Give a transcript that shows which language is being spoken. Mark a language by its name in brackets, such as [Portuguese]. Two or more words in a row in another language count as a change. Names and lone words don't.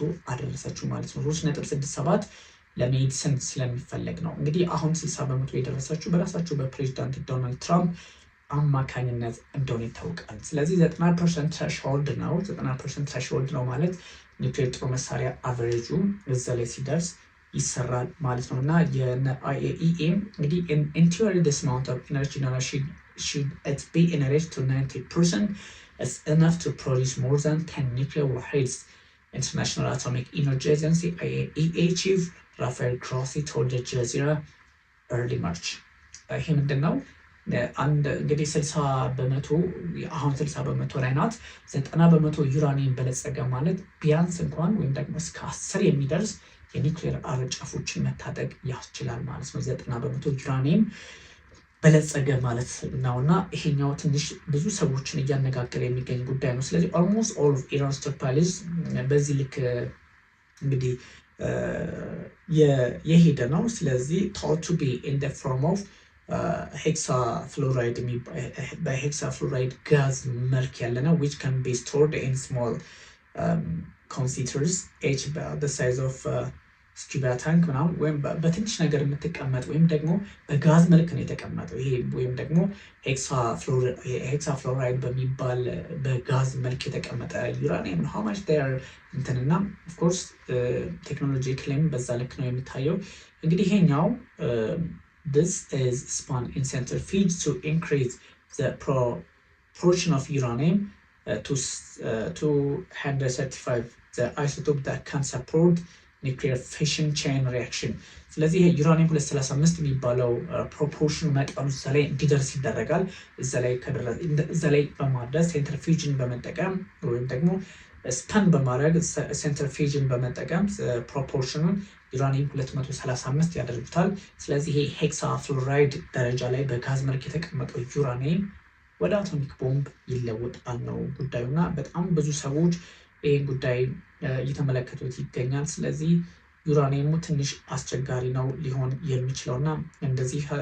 [Amharic] አደረሰችው ማለት ነው። 3.67 ለሜዲሲን ስለሚፈለግ ነው። እንግዲህ አሁን 60% የደረሰችው በራሳቸው በፕሬዚዳንት ዶናልድ ትራምፕ አማካኝነት እንደሆነ ይታወቃል። ስለዚህ 90% ትሬሽሆልድ ነው። 90% ትሬሽሆልድ ነው ማለት ኒውክሌር ጦር መሳሪያ አቨሬጁ እዛ ላይ ሲደርስ ይሰራል ማለት ነው። እና የIAEA እንግዲህ [English] in theory this amount of energy should it be enriched to 90% is enough to produce more than 10 nuclear warheads. International Atomic Energy Agency IAEA chief Rafael Grossi told Al Jazeera early March. [Amharic] ይሄ ምንድን ነው? እንግዲህ 60% አሁን 60% ላይ ናት። 90% ዩራኒየም በለጸገ ማለት ቢያንስ እንኳን ወይም ደግሞ እስከ 10 የሚደርስ የኒውክሌር አረጫፎችን መታጠቅ ያስችላል ማለት ነው። 90% ዩራኒየም በለጸገ ማለት ነውና ይሄኛው ትንሽ ብዙ ሰዎችን እያነጋገረ የሚገኝ ጉዳይ ነው። ስለዚህ [English] almost all of Iran's stockpiles [Amharic] በዚህ ልክ እንግዲህ የሄደ ነው። ስለዚህ [English] thought to be in the form of [Amharic] ሄክሳፍሎራይድ በሄክሳፍሎራይድ ጋዝ መልክ ያለ ነው [English] which can be stored in small containers each the size of scuba tank [Amharic] ምናምን ወይም በትንሽ ነገር የምትቀመጥ ወይም ደግሞ በጋዝ መልክ ነው የተቀመጠው። ይሄ ወይም ደግሞ ሄክሳፍሎራይድ በሚባል በጋዝ መልክ የተቀመጠ ዩራኒየም ነው። [English] how much they are [Amharic] እንትንና [English] of course [Amharic] ቴክኖሎጂካሊም በዛ ልክ ነው የሚታየው። እንግዲህ ይሄኛው [English] this is spun in centrifuge to increase the proportion of uranium to 235 the isotope that can support nuclear fission chain reaction. [Amharic] ስለዚህ ዩራኒየም 235 የሚባለው ፕሮፖርሽን መጠኑ እዛ ላይ እንዲደርስ ይደረጋል። እዛ ላይ በማድረስ ሴንትሪፊውጅን በመጠቀም ወይም ደግሞ ስፐን በማድረግ ሴንትሪፊውጅን በመጠቀም ፕሮፖርሽኑን ዩራኒየም 235 ያደርጉታል። ስለዚህ ይሄ ሄክሳ ፍሎራይድ ደረጃ ላይ በጋዝ መልክ የተቀመጠው ዩራኒየም ወደ አቶሚክ ቦምብ ይለወጣል ነው ጉዳዩና በጣም ብዙ ሰዎች ይህን ጉዳይ እየተመለከቱት ይገኛል። ስለዚህ ዩራኒየሙ ትንሽ አስቸጋሪ ነው ሊሆን የሚችለውና እንደዚህ